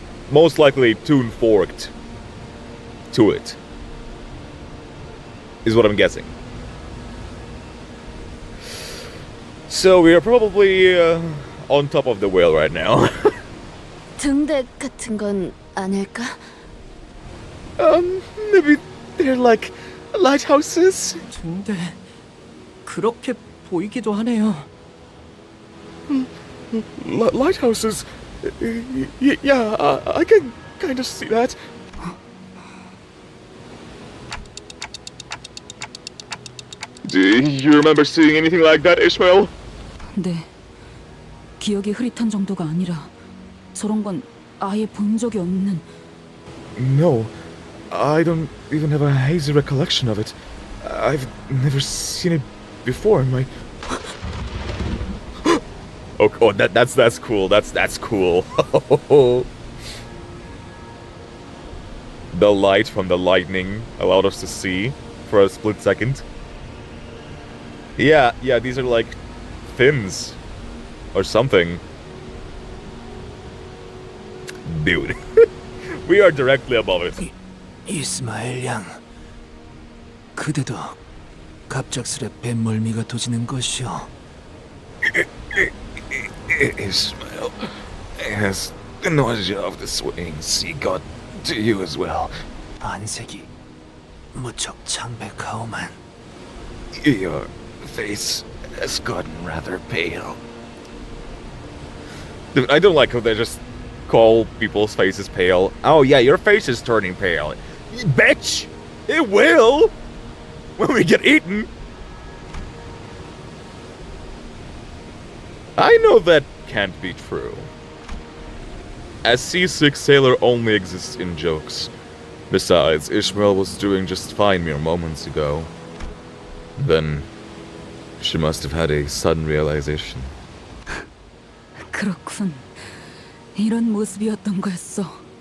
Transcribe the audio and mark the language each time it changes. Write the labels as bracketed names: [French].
[English] Most likely tune forked to it, is what I'm guessing. So we are probably on top of the whale right now. [Korean] 등대 같은 건 아닐까? [English] Maybe they're like lighthouses. [Korean] 근데 그렇게 보이기도 하네요. [English] Lighthouses? Yeah, I can kind of see that. Do you remember seeing anything like that, Ishmael? [Korean] 네, 기억이 흐릿한 정도가 아니라 저런 건 아예 본 적이 없는. [English] No, I don't even have a hazy recollection of it. I've never seen it before in my... oh, that's cool. That's cool. The light from the lightning allowed us to see for a split second. Yeah, these are like fins or something. Dude, we are directly above it. [Korean] 이스마엘 양, 그대도 갑작스레 뱃멀미가 도지는 것이오. [English] Ishmael, has the nausea of the swaying sea got to you as well? [Korean] 안색이 무척 창백하오만. [English] Your face has gotten rather pale. Dude, I don't like how they just call people's faces pale. Oh yeah, your face is turning pale. Bitch! It will! When we get eaten! I know that can't be true. A seasick sailor only exists in jokes. Besides, Ishmael was doing just fine mere moments ago. Then, she must have had a sudden realization. [Korean] 그렇군. 이런 모습이었던 거였어.